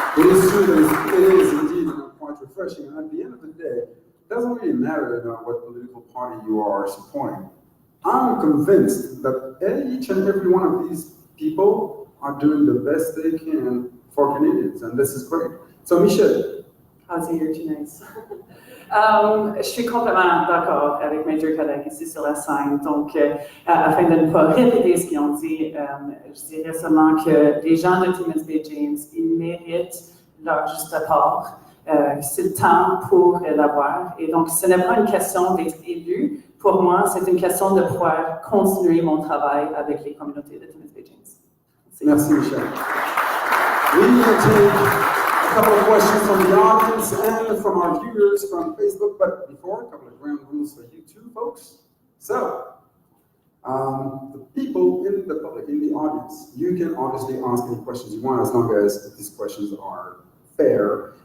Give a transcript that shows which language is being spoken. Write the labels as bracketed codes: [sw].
[en] It is true that it is indeed quite refreshing. And at the end of the day, it doesn't really matter what political party you are supporting. I'm convinced that each and every one of these people are doing the best they can for Canadians, and this is great. So, Michel. How's it here tonight? [fr] Je suis complètement d'accord avec mes deux collègues ici sur la scène. Donc, afin de ne pas répéter ce qu'ils ont dit, je dirais seulement que les gens de Timmins-Baie James, ils méritent leur juste part. C'est le temps pour l'avoir. Et donc, ce n'est pas une question d'être élu. Pour moi, c'est une question de pouvoir continuer mon travail avec les communautés de Timmins-Baie James. Merci, Michel. [en] We will take a couple of questions from the audience and from our viewers from Facebook, but before, a couple of ground rules for you too, folks. So, the people in the public, in the audience, you can obviously ask any questions you want as long as these questions are fair.